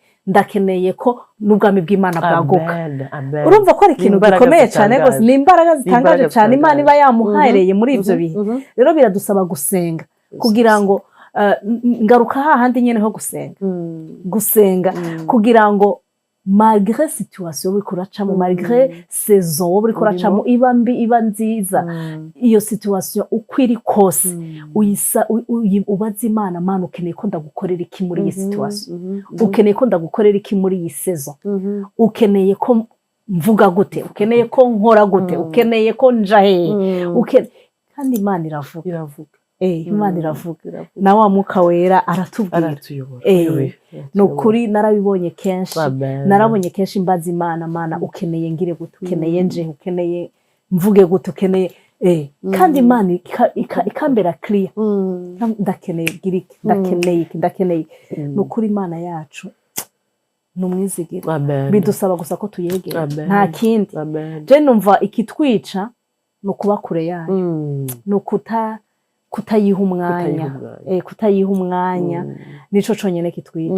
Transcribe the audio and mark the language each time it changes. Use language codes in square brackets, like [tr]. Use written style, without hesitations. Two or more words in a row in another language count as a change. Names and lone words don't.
[rn] Ndakeneye ko n'ubwami bw'Imana bwaguka. Urumva ko ari ikintu gikomeye cyane rwose, ni imbaraga zitangaje cyane Imana iba yamuhahereye muri ibyo bihe. Rero biradusaba gusenga kugira ngo ngaruka hahandi nyene ho gusenga kugira ngo [fr] malgré situation [rn] uri kuracamo, [fr] malgré saison [rn] uri kuracamo iba mbi iba nziza, iyo situation ukwiri kose ubaza Imana, Mana ukeneye ko ndagukorera iki muri iyi situation, ukeneye ko ndagukorera iki muri iyi saison, ukeneye ko mvuga gute, ukeneye ko nkora gute, ukeneye ko nja hehe, kandi Imana iravuga. Imana iravuga na wa Mwuka Wera aratubwira. Nukuri narabibonye kenshi, narabonye kenshi mbaza Imana, Mana ukeneye ngire gute, ukeneye nje, ukeneye mvuge gute, ukeneye kandi Imana ikambera clear, ndakeneye giriki, ndakeneye. Nukuri Imana yacu numwizigiro, bidusaba gusa ko tuyegera, nta kindi. Je numva ikitwica no kuba kure yayo, no kutayiha umwanya, nico conyene kitwica.